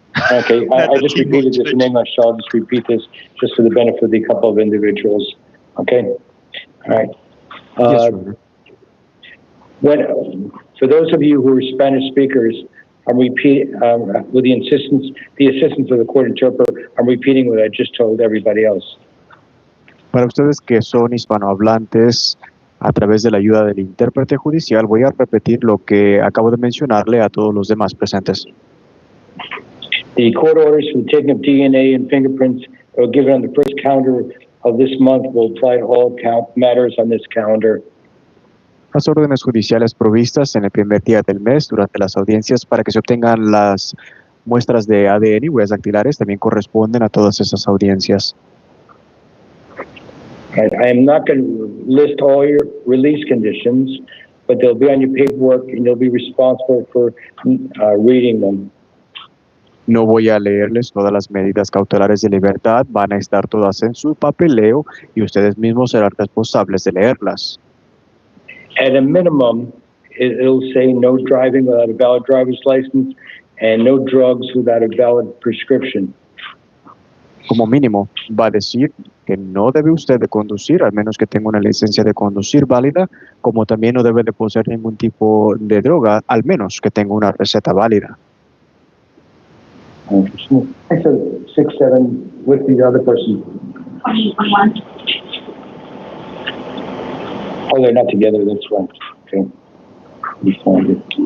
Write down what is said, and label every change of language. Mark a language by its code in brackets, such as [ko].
[en] Okay, I just repeated this in English, so I'll just repeat this just for the benefit of the couple of individuals. Okay? All right. Yes, Your Honor. For those of you who are Spanish speakers, I'm repeating, with the assistance of the court interpreter, I'm repeating what I just told everybody else. [es] Para ustedes que son hispanohablantes, a través de la ayuda del intérprete judicial, voy a repetir lo que acabo de mencionarle a todos los demás presentes. [en] The court orders for the taking of DNA and fingerprints that were given on the first calendar of this month will apply to all matters on this calendar. [es] Las órdenes judiciales provistas en el primer día del mes durante las audiencias para que se obtengan las muestras de ADN y huellas dactilares también corresponden a todas esas audiencias. [en] I am not going to list all your release conditions. but they'll be on your paperwork and you'll be responsible for reading them. [es] No voy a leerles todas las medidas cautelares de libertad, van a estar todas en su papeleo y ustedes mismos serán responsables de leerlas. [en] At a minimum, it'll say no driving without a valid driver's license and no drugs without a valid prescription. [es] Como mínimo, va a decir que no debe usted de conducir, al menos que tenga una licencia de conducir válida, como también no debe de poseer ningún tipo de droga, al menos que tenga una receta válida. [en] I said 6-7 with the other person. 2021. Oh, they're not together, that's right. Okay. We found it.